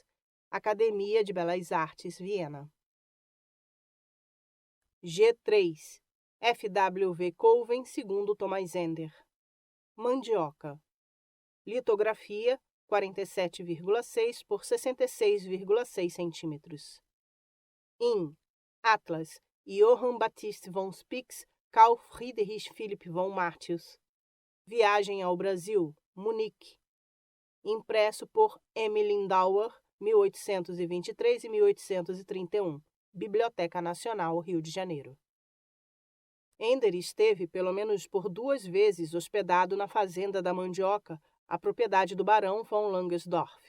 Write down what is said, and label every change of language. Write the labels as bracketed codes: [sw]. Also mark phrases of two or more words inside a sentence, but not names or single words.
[pt] Academia de Belas Artes, Viena. G3. F.W.V. Colven, segundo Thomas Ender. Mandioca. Litografia 47,6 por 66,6 centímetros. In. Atlas. Johann Baptist von Spix, Carl Friedrich Philipp von Martius. Viagem ao Brasil, Munique. Impresso por M. Lindauer, 1823 e 1831. Biblioteca Nacional, Rio de Janeiro. Ender esteve pelo menos por 2 vezes hospedado na Fazenda da Mandioca, a propriedade do barão von Langersdorff.